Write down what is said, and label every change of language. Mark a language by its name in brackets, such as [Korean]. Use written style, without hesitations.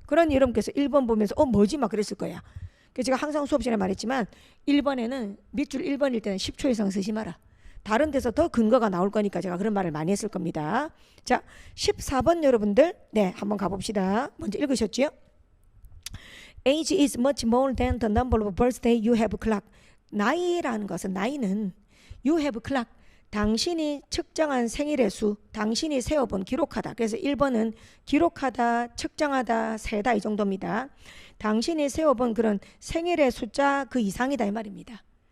[Korean] 그러니 여러분께서 1번 보면서 뭐지? 막 그랬을 거야. 제가 항상 수업 시간에 말했지만 1번에는 밑줄 1번일 때는 10초 이상 쓰지 마라. 다른 데서 더 근거가 나올 거니까 제가 그런 말을 많이 했을 겁니다. 자, 14번 여러분들 네, 한번 가봅시다. 먼저 읽으셨죠? [English] Age is much more than the number of birthday you have clocked. [Korean] 나이라는 것은 나이는 [English] you have clocked. [Korean] 당신이 측정한 생일의 수, 당신이 세어본 기록하다. 그래서 1번은 기록하다, 측정하다, 세다 이 정도입니다. 당신이 세어본 그런 생일의 숫자 그 이상이다 이 말입니다.